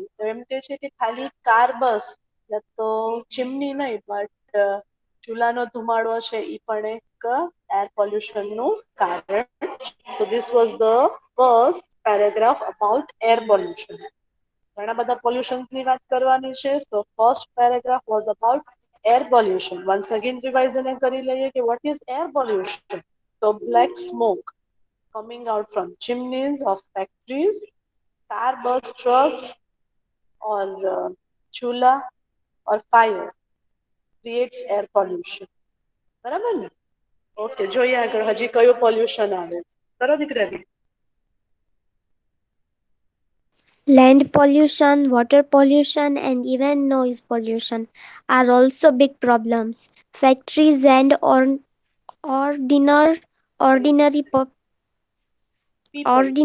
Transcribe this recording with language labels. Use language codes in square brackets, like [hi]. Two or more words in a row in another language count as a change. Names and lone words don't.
[gu] તો એમ કે છે કે ખાલી કાર બસ યા તો ચીમની નહીં, બટ ચૂલાનો ધુમાડો છે એ પણ એક [en] air pollution [gu] નું કારણ. [en] So this was the first paragraph about air pollution. [gu] ઘણા બધા પોલ્યુશન્સ ની વાત કરવાની છે. [en] so first paragraph was about air pollution. Once again revise [gu] અને કરી લઈએ કે [en] what is air pollution? So black smoke coming out from chimneys of factories, car, bus, trucks, or chula or fire creates air pollution. [gu] બરાબર ને? ઓકે, જોઈએ આગળ હજી કયું પોલ્યુશન આવે. કરો દીકરા. [en] Land pollution, water pollution, and even noise pollution are also big problems. Factories and ordinary People